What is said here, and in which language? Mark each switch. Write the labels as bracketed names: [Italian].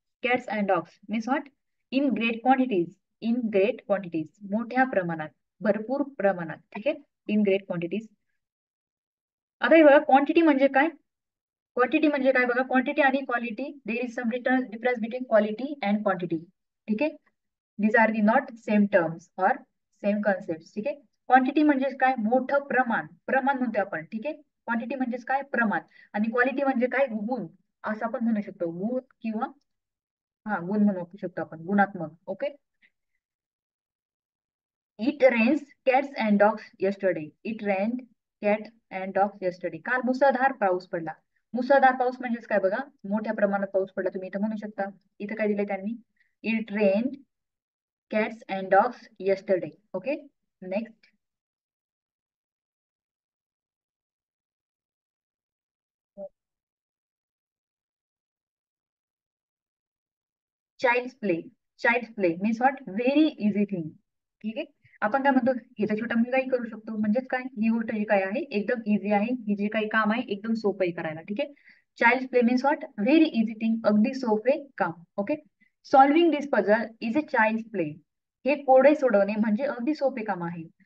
[English] Cats and dogs means what, in great quantities. In great quantities [Marathi] मोठ्या प्रमाणात, भरपूर प्रमाणात. ठीक आहे. [English] In great quantities. [Marathi] आता हे बघा, क्वांटिटी म्हणजे काय, क्वांटिटी म्हणजे काय बघा, क्वांटिटी आणि quality, [English] There is some difference between quality and quantity. [Marathi] ठीक आहे. [English] These are the not same terms और same concept. [Marathi] ठीक आहे. क्वांटिटी म्हणजे काय, मोठं प्रमाण, प्रमाण म्हणतो आपण. ठीक आहे. क्वांटिटी म्हणजेच काय, प्रमाण. आणि क्वालिटी म्हणजे काय, गुण, असं आपण म्हणू शकतो. गुण किंवा हा गुण म्हणू शकतो आपण, गुणात्मक. Okay. [English] It rains cats and dogs yesterday. It rained cat and dogs yesterday. [Marathi] काल मुसळधार पाऊस पडला. मुसळधार पाऊस म्हणजेच काय बघा, मोठ्या प्रमाणात पाऊस पडला, तुम्ही इथं म्हणू शकता. इथं काय दिलंय त्यांनी, [English] It rained cats and dogs yesterday. Okay. Next, child's play. Child's play means what, very easy thing. [Marathi] ठीक आहे. आपण काय म्हणतो, हे तर छोटा मुलगाही करू शकतो. म्हणजेच काय, ही गोष्ट जी काय आहे एकदम इझी आहे, ही जे काही काम आहे एकदम सोपं आहे करायला. ठीक आहे. [English] child play means what, very easy thing, [Marathi] अगदी सोपे काम. [English] Okay. Solving this puzzle is a child play. [Marathi] हे कोडे सोडवणे म्हणजे अगदी सोपे काम आहे.